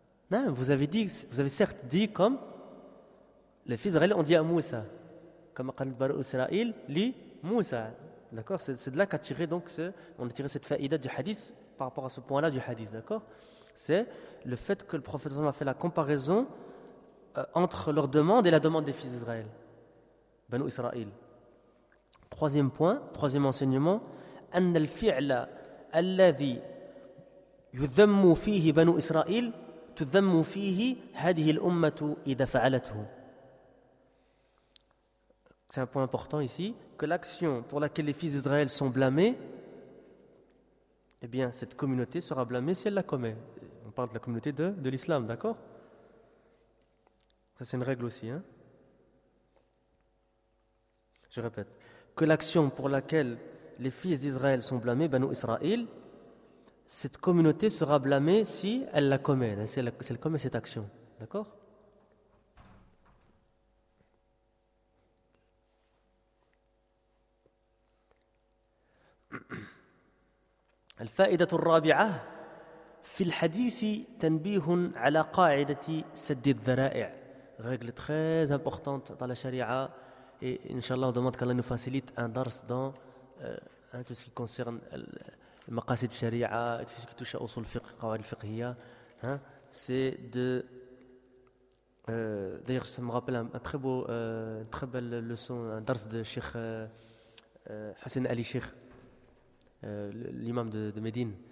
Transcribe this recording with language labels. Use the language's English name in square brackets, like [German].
[French] Non, vous avez certes dit comme les fils d'Israël ont dit à Moussa, comme a dit Bar Israël, li Moussa. D'accord, c'est de là qu'a tiré donc ce, on a tiré cette faïda du hadith par rapport à ce point-là du hadith. D'accord, c'est le fait que le prophète a fait la comparaison entre leur demande et la demande des fils d'Israël, Banu Israël. Troisième point, troisième enseignement, [Arabic] أن الفعل الذي يذم فيه بنو إسرائيل تذم فيه هذه الأمة إذا فعلته. [French] C'est un point important ici, que l'action pour laquelle les fils d'Israël sont blâmés, eh bien, cette communauté sera blâmée si elle la commet. On parle de la communauté de l'islam, d'accord? Ça, c'est une règle aussi, hein? Je répète. Que l'action pour laquelle les fils d'Israël sont blâmés, Banu Israël, cette communauté sera blâmée si elle la commet, si elle commet cette action, d'accord? [Arabic] الفائدة الرابعة في الحديث تنبيه على قاعدة سد الذرائع. [French] Règle très importante dans la charia, et inshallah on demande qu'Allah nous facilite un dars dans tout ce qui concerne le maqasid de charia, tout ce qui touche à usul fiqh, qawaid fiqhiya, hein, c'est de d'ailleurs ça me rappelle un très beau une très belle leçon, un dars de Cheikh Hussein Ali Cheikh, l'imam de Médine.